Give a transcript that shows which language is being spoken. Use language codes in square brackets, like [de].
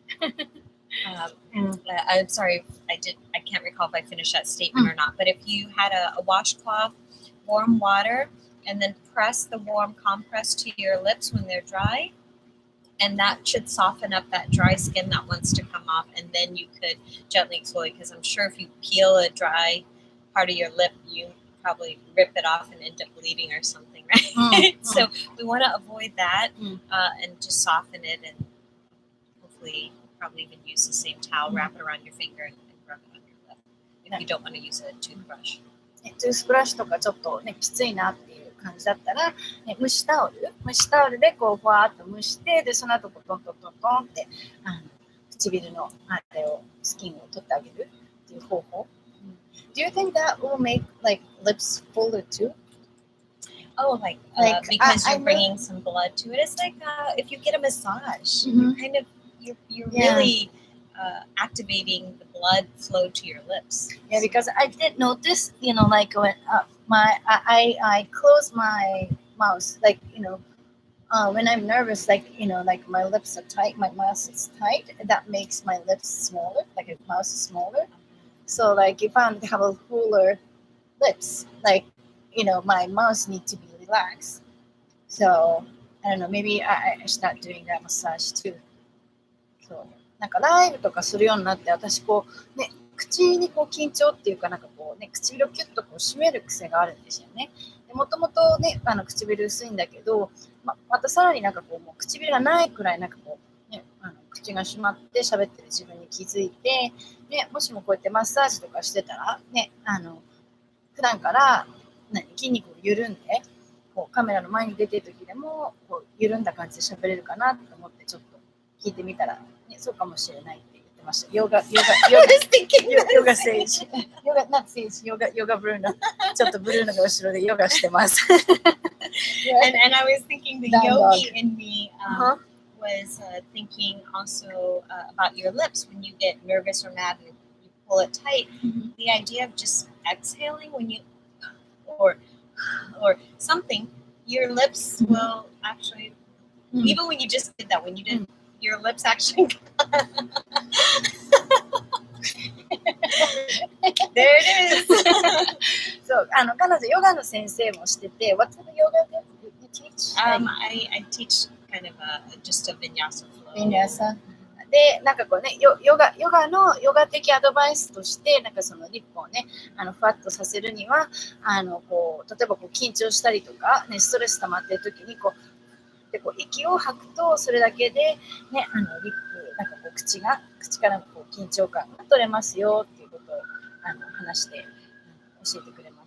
[en] I'm sorry, I can't recall if I finished that statement or not. But if you had a washcloth, warm water, and then press the warm compress to your lips when they're dry, and that should soften up that dry skin that wants to come off, and then you could gently exfoliate, because I'm sure if you peel a dry part of your lip, you probably rip it off and end up bleeding or something, right? So we want to avoid that and just soften it, and hopefully probably even use the same towel, wrap it around your finger, and rub it on your lip if you don't want to use a toothbrush. [ja] トゥースブラシとかちょっとねきついなっていう感じだったら、ね、蒸しタオルでこうふわーっと蒸してでその後こうトントントントンって唇のあれをスキンを取ってあげるっていう方法。 [en] Do you think that will make like lips fuller too? Oh, because you're bringing some blood to it. It's like if you get a massage, you're really activating the blood flow to your lips. Yeah, because I did notice, like when I close my mouth, like when I'm nervous, like like my lips are tight, my mouth is tight. That makes my lips smaller, like a mouth is smaller. So like if I have a fuller lips, like my mouth needs to be relaxed. So I don't know, maybe I start doing that massage too. [ja] So なんかライブとかするようになって私こうね口にこう緊張っていうかなんかこうね唇をキュッとこう締める癖があるんですよね。もともとね唇薄いんだけど、またさらになんかこうもう唇がないくらいなんかこうね口が閉まって喋ってる自分に気づいて、ねもしもこうやってマッサージとかしてたらね普段から筋肉を緩んでこうカメラの前に出てる時でもこう緩んだ感じで喋れるかなと思ってちょっと聞いてみたら。そうかもしれないって言ってました。ヨガセージ。ヨガブルーノ。ちょっとブルーノが後ろでヨガしてます。 [en] And I was thinking the yogi in me was thinking also about your lips when you get nervous or mad and you pull it tight. The idea of just exhaling when you or something, your lips will actually even when you just did that, when you did your lips actually There it is. [ja] そう彼女ヨガの先生もしてて [en] What kind of yoga do you teach? I teach kind of just a vinyasa flow. Vinyasa. [ja] でなんかこうねヨガ的アドバイスとしてなんかそのリップをねふわっとさせるにはこう例えばこう緊張したりとかねストレス溜まってる時にこうでこう息を吐くとそれだけで、ね、リップなんかこう口からのこう緊張感が取れますよっていうことを話して教えてくれま